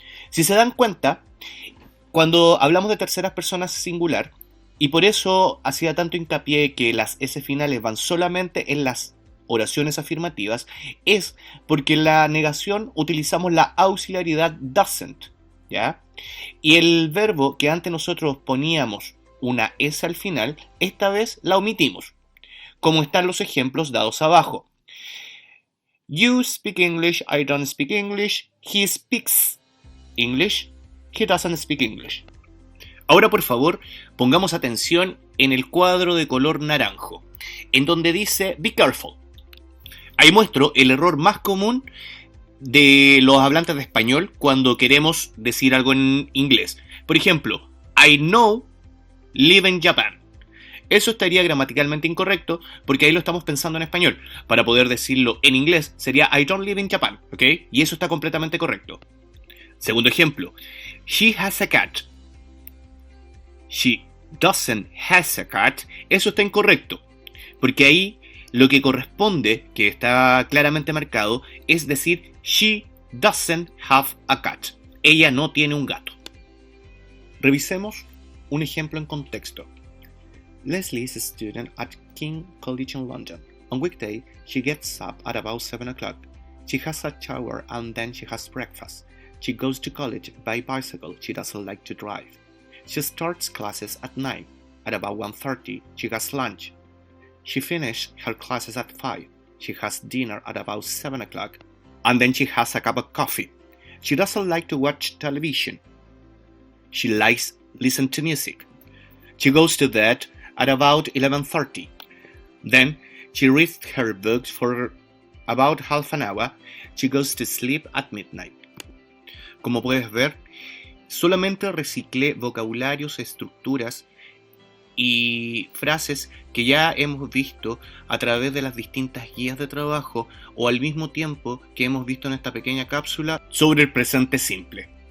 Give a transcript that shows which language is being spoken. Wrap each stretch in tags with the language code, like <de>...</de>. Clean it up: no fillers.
<es>Si se dan cuenta, cuando hablamos de terceras personas singular, y por eso hacía tanto hincapié que las S finales van solamente en las oraciones afirmativas, es porque en la negación utilizamos la auxiliaridad doesn't, ¿ya? Y el verbo que antes nosotros poníamos una S al final, esta vez la omitimos, como están los ejemplos dados abajo.</es> <en>You speak English, I don't speak English, he speaks English, he doesn't speak English.</en> <es>Ahora, por favor, pongamos atención en el cuadro de color naranjo, en donde dice</es> <en>be careful.</en> <es>Ahí muestro el error más común de los hablantes de español cuando queremos decir algo en inglés. Por ejemplo,</es> <en>I know live in Japan.</en> <es>Eso estaría gramaticalmente incorrecto porque ahí lo estamos pensando en español. Para poder decirlo en inglés sería</es> <en>I don't live in Japan,</en> <es>¿ok? Y eso está completamente correcto. Segundo ejemplo,</es> <en>she has a cat. She doesn't has a cat.</en> <es>Eso está incorrecto porque ahí lo que corresponde, que está claramente marcado, es decir</es> <en>she doesn't have a cat.</en> <es>Ella no tiene un gato. Revisemos un ejemplo en contexto.</es> <en>Leslie is a student at King College in London. On weekday, she gets up at about 7 o'clock. She has a shower and then she has breakfast. She goes to college by bicycle. She doesn't like to drive. She starts classes at 9. At about 1:30, she has lunch. She finishes her classes at 5. She has dinner at about 7 o'clock. And then she has a cup of coffee. She doesn't like to watch television. She likes listen to music. She goes to bed at about 11:30. Then she reads her books for about half an hour. She goes to sleep at midnight.</en> <es>Como puedes ver, solamente reciclé vocabularios, estructuras y frases que ya hemos visto a través de las distintas guías de trabajo o al mismo tiempo que hemos visto en esta pequeña cápsula sobre el presente simple.</es>